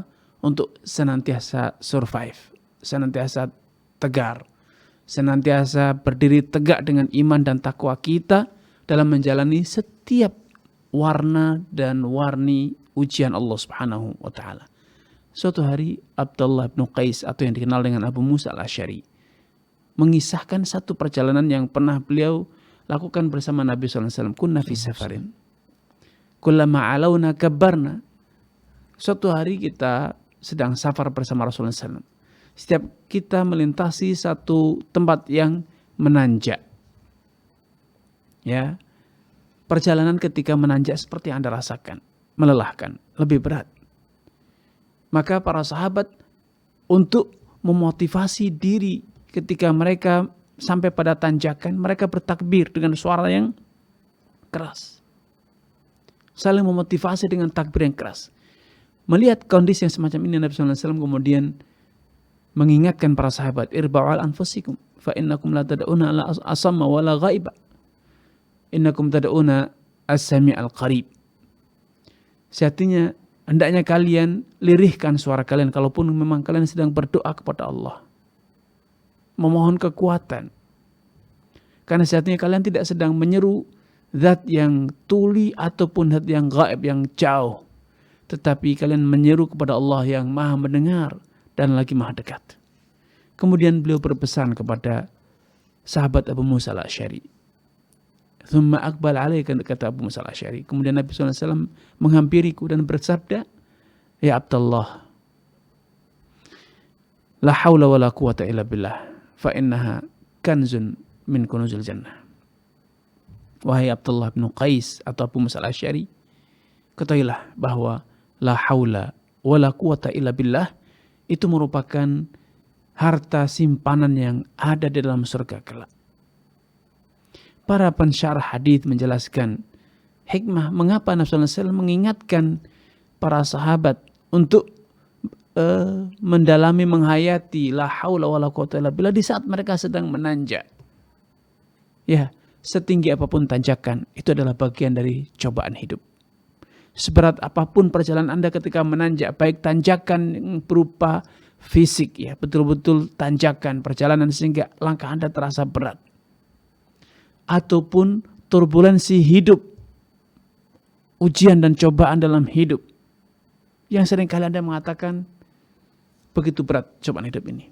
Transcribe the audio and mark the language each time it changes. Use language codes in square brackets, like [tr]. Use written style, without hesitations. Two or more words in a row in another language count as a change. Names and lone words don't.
[id] Untuk senantiasa survive, senantiasa tegar, senantiasa berdiri tegak dengan iman dan takwa kita dalam menjalani setiap warna dan warni ujian [ar] الله سبحانه وتعالى. [id] Suatu hari Abdullah bin Qais atau yang dikenal dengan Abu Musa al-Asy'ari mengisahkan satu perjalanan yang pernah beliau lakukan bersama Nabi SAW. [ar] كنا في سفر. كلما علونا كبرنا. [id] Suatu hari kita sedang safar bersama Rasulullah SAW. Setiap kita melintasi satu tempat yang menanjak. Ya, perjalanan ketika menanjak seperti yang Anda rasakan, melelahkan, lebih berat. Maka para sahabat untuk memotivasi diri ketika mereka sampai pada tanjakan, mereka bertakbir dengan suara yang keras. Saling memotivasi dengan takbir yang keras. Melihat kondisi yang semacam ini, Nabi SAW kemudian mengingatkan para sahabat, [ar] اربعوا على أنفسكم فإنكم لا تدعون لا أصم ولا غائبا. إنكم تدعون السميع القريب. [id] Sejatinya, hendaknya kalian lirihkan suara kalian, kalaupun memang kalian sedang berdoa kepada Allah. Memohon kekuatan. Karena sejatinya kalian tidak sedang menyeru zat yang tuli ataupun zat yang gaib, yang jauh. Tetapi kalian menyeru kepada Allah yang maha mendengar dan lagi maha dekat. Kemudian beliau berpesan kepada sahabat Abu Musa al-Asy'ari. [ar] ثم أقبل عليك, kata Abu Musa al-Asy'ari. [id] Kemudian Nabi SAW menghampiriku dan bersabda, [ar] يا عبد الله لا حول ولا قوة إلا بالله فإنها كنز من كنوز الجنة. [id] Wahai Abdullah bin Qais atau Abu Musa al-Asy'ari, ketahuilah bahwa [ar] لا حول ولا قوة إلا بالله [id] itu merupakan harta simpanan yang ada di dalam surga kelak. Para pensyarah hadis menjelaskan hikmah mengapa Nabi SAW mengingatkan para sahabat untuk mendalami, menghayati [ar] لا حول ولا قوة إلا بالله [id] di saat mereka sedang menanjak. Ya, setinggi apapun tanjakan, itu adalah bagian dari cobaan hidup. Seberat apapun perjalanan Anda ketika menanjak, baik tanjakan berupa fisik, ya, betul-betul tanjakan perjalanan sehingga langkah Anda terasa berat, ataupun turbulensi hidup, ujian dan cobaan dalam hidup, yang seringkali Anda mengatakan begitu berat cobaan hidup ini.